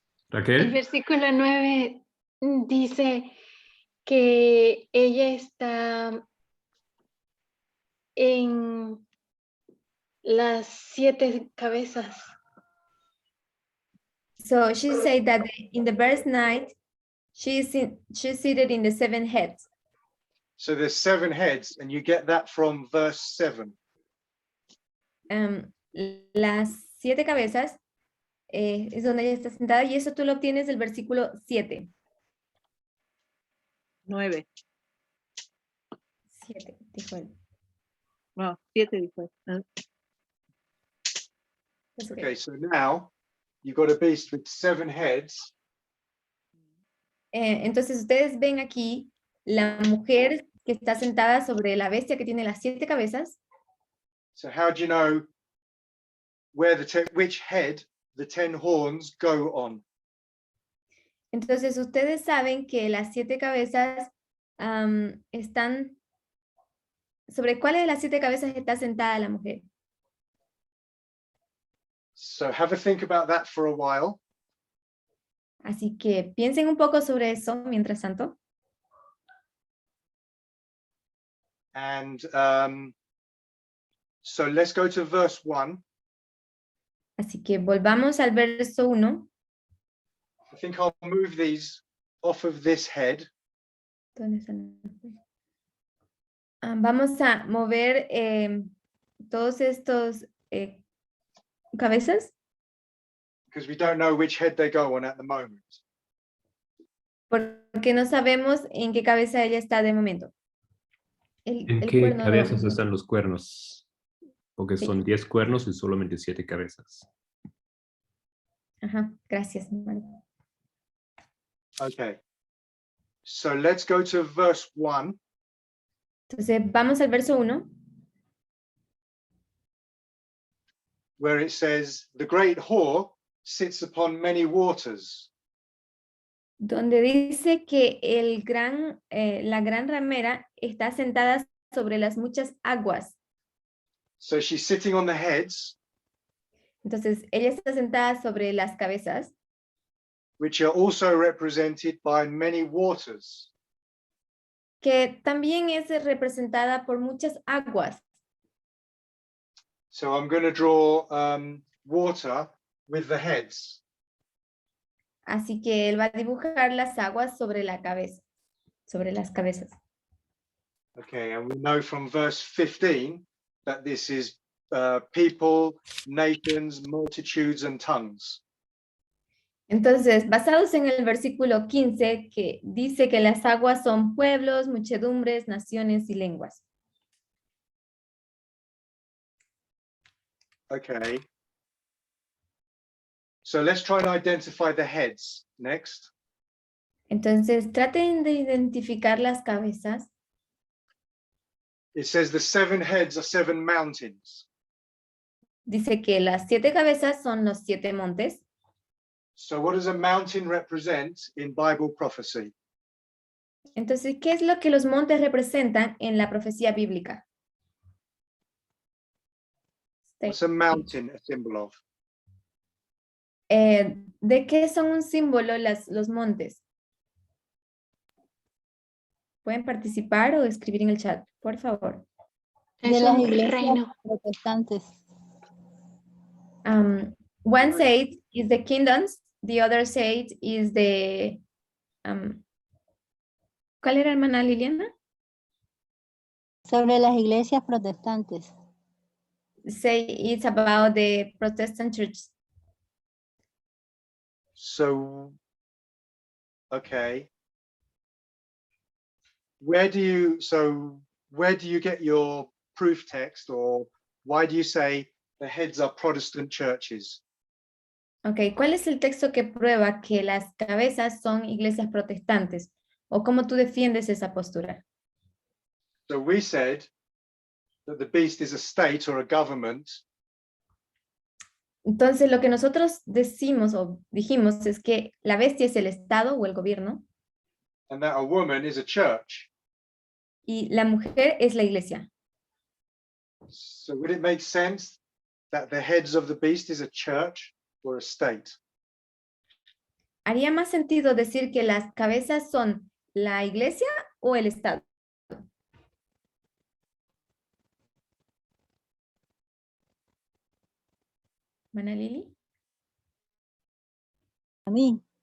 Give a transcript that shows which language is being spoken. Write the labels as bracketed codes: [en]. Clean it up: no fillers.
[es] El Raquel, versículo 9 dice que ella está en las 7 cabezas. [en] So she said that in the verse 9, she's seated in the 7 heads. So there's 7 heads, and you get that from verse 7. [es] Las 7 cabezas es donde ella está sentada y eso tú lo obtienes del versículo 7. 9. 7, dijo él. No, 7 dijo. [en] That's okay. Okay, so now you've got a beast with 7 heads. [es] Entonces ustedes ven aquí la mujer que está sentada sobre la bestia que tiene las 7 cabezas. [en] So how do you know where which head the 10 horns go on? [es] Entonces, ustedes saben que las 7 cabezas están... ¿Sobre cuál de las 7 cabezas está sentada la mujer? [en] So have a think about that for a while. [es] Así que piensen un poco sobre eso mientras tanto. [en] And so let's go to verse 1. [es] Así que volvamos al verso 1. [en] I think I'll move these off of this head. [es] ¿Dónde están? Vamos a mover todos estos cabezas, [en] Because we don't know which head they go on at the moment. [es] porque no sabemos en qué cabeza ella está de momento. ¿En El qué cuerno cabezas no. están los cuernos? Porque Sí. son 10 cuernos y solamente 7 cabezas. Ajá, gracias, Mario. [en] Okay. So let's go to verse 1. [es] Entonces, vamos al verso 1, [en] where it says, the great whore sits upon many waters. [es] donde dice que la gran ramera está sentada sobre las muchas aguas. [en] So she's sitting on the heads, [es] Entonces, ella está sentada sobre las cabezas, [en] which are also represented by many waters. [es] que también es representada por muchas aguas. [en] So I'm going to draw water with the heads. [es] Así que él va a dibujar las aguas sobre la cabeza, sobre las cabezas. [en] Okay, and we know from verse 15 that this is people, nations, multitudes, and tongues. [es] Entonces, basados en el versículo 15, que dice que las aguas son pueblos, muchedumbres, naciones y lenguas. [en] Okay. So let's try and identify the heads next. [es] Entonces, traten de identificar las cabezas. [en] It says the 7 heads are 7 mountains. [es] Dice que las 7 cabezas son los 7 montes. [en] So what does a mountain represent in Bible prophecy? [es] Entonces, ¿qué es lo que los montes representan en la profecía bíblica? [en] What's a mountain a symbol of? [es] ¿De qué son un símbolo los montes? Pueden participar o escribir en el chat, por favor. Es las un iglesias reino. protestantes. [en] One side is the kingdoms, the other side is the... [es] ¿Cuál era, hermana Liliana? Sobre las iglesias protestantes. [en] Say it's about the Protestant church. So, okay. Where do you get your proof text, or why do you say the heads are Protestant churches? [es] Ok, ¿cuál es el texto que prueba que las cabezas son iglesias protestantes? ¿O cómo tú defiendes esa postura? So we said that the beast is a state or a government. Entonces, lo que nosotros decimos o dijimos es que la bestia es el Estado o el gobierno And that a woman is a church. y la mujer es la iglesia. So would it make sense that the heads of the beast is a church or a state? ¿Haría más sentido decir que las cabezas son la iglesia o el Estado? ¿Mana Lili? A mí,